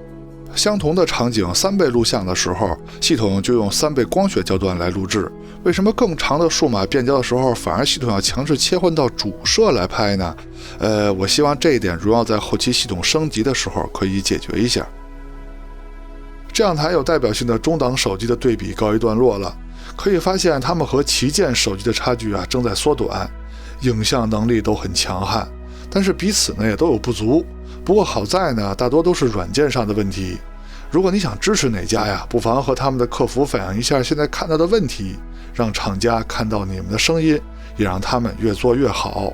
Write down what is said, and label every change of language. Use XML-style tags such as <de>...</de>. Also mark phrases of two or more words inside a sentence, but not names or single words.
<zh>相同的場景3倍錄像的時候，系統就用3倍光學焦段來錄制，為什麼更長的數碼變焦的時候反而系統要強制切換到主攝來拍呢？我希望這一點榮耀在後期系統升級的時候可以解決一下。這2台有代表性的中檔手機的對比告一段落了，可以發現它們和旗艦手機的差距啊正在縮短，影像能力都很強悍，但是彼此呢也都有不足。不過好在呢，大多都是軟件上的問題。如果你想支持哪家呀，不妨和他們的客服反映一下現在看到的問題，讓廠家看到你們的聲音，也讓他們越做越好。</zh>